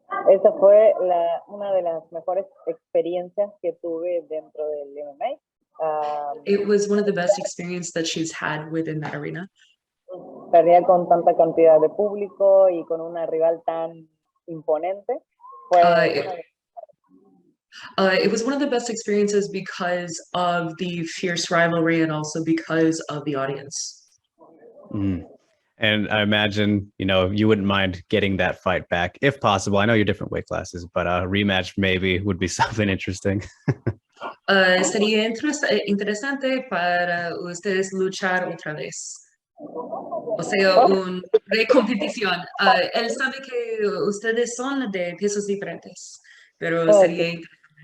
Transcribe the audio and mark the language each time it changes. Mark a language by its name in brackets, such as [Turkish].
[Spanish] Esa fue una de las mejores experiencias que tuve dentro del MMA. [English] It was one of the best experiences that she's had within that arena. [Spanish] Perdía con tanta cantidad de público y con una rival tan imponente. [English] It was one of the best experiences because of the fierce rivalry and also because of the audience. And I imagine, you wouldn't mind getting that fight back if possible. I know you're different weight classes, but a rematch maybe would be something interesting. [Spanish] Sería interesante para ustedes luchar otra vez. O sea, una recompetición. Él sabe que ustedes son de pesos diferentes, pero sería interesante.